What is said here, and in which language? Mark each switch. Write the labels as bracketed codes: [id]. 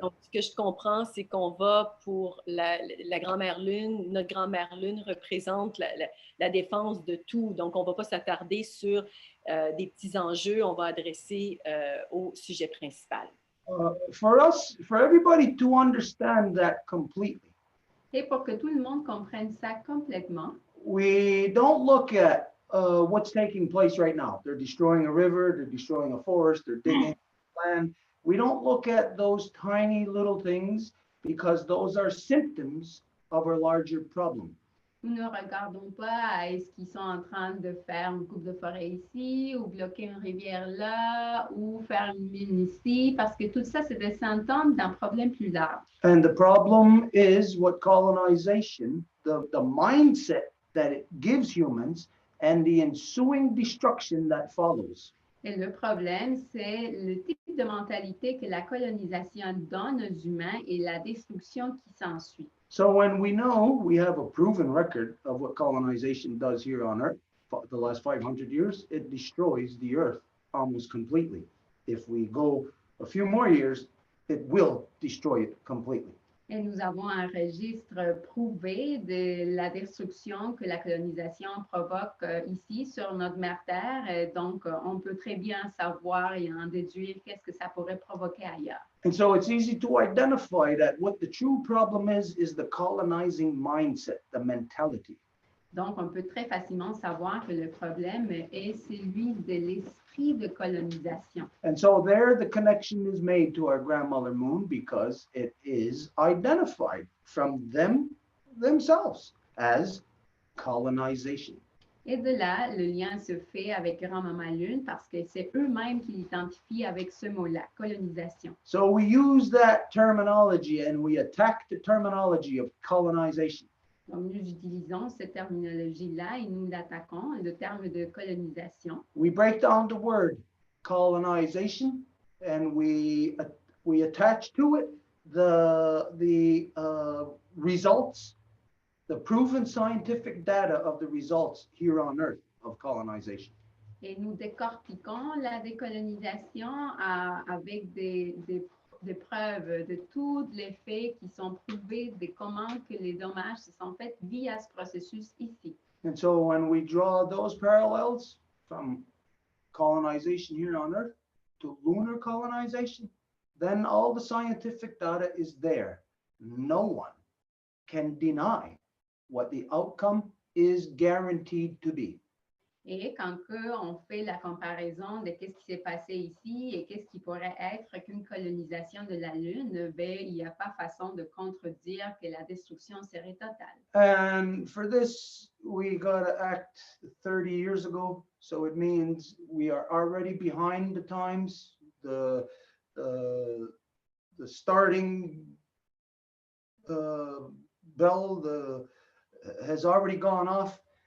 [fr] Donc, ce que je comprends, c'est qu'on va pour la grand-mère Lune. Notre grand-mère Lune représente la défense de tout. Donc, on ne va pas s'attarder sur des petits enjeux. On va adresser au sujet principal. [en] For everybody to understand that completely, [fr] Et pour que tout le monde comprenne ça complètement, [en] we don't look at what's taking place right now. They're destroying a river, they're destroying a forest, they're digging land. We don't look at those tiny little things because those are symptoms of a larger problem. [fr] nous ne regardons pas à ce qu'ils sont en train de faire une coupe de forêt ici, ou bloquer une rivière là, ou faire une mine ici, parce que tout ça, c'est des symptômes d'un problème plus large. [en] And the problem is what colonization, the mindset that it gives humans and the ensuing destruction that follows. [fr] Et le problème, c'est le type de mentalité que la colonisation donne aux humains et la destruction qui s'ensuit. [en] So when we know we have a proven record of what colonization does here on Earth, for the last 500 years, it destroys the Earth almost completely. If we go a few more years, it will destroy it completely. [fr] Et nous avons un registre prouvé de la destruction que la colonisation provoque ici sur notre mère Terre. Donc, on peut très bien savoir et en déduire qu'est-ce que ça pourrait provoquer ailleurs. [en] And so it's easy to identify that what the true problem is the colonizing mindset, the mentality. [fr] Donc, on peut très facilement savoir que le problème est celui de l'esprit de colonisation. [en] And so there the connection is made to our grandmother moon because it is identified from themselves as colonization. [fr] Et de là, le lien se fait avec Grand-Maman Lune parce que c'est eux-mêmes qui l'identifient avec ce mot-là, colonisation. [en] So we use that terminology and we attack the terminology of colonization. [fr] Donc, nous utilisons cette terminologie-là et nous l'attaquons, le terme de colonisation. [en] We break down the word colonization and we attach to it the results, the proven scientific data of the results here on Earth of colonization. [fr] Et nous décortiquons la décolonisation avec des preuves de tous les faits qui sont prouvés de comment que les dommages se sont faits via ce processus ici. [en] And so when we draw those parallels from colonization here on Earth to lunar colonization, then all the scientific data is there. No one can deny what the outcome is guaranteed to be. [fr] Et quand on fait la comparaison de qu'est-ce qui s'est passé ici et qu'est-ce qui pourrait être qu'une colonisation de la Lune, ben, il n'y a pas façon de contredire que la destruction serait totale. [en] And for this, we got to act 30 years ago. So it means we are already behind the times. The starting bell has already gone off.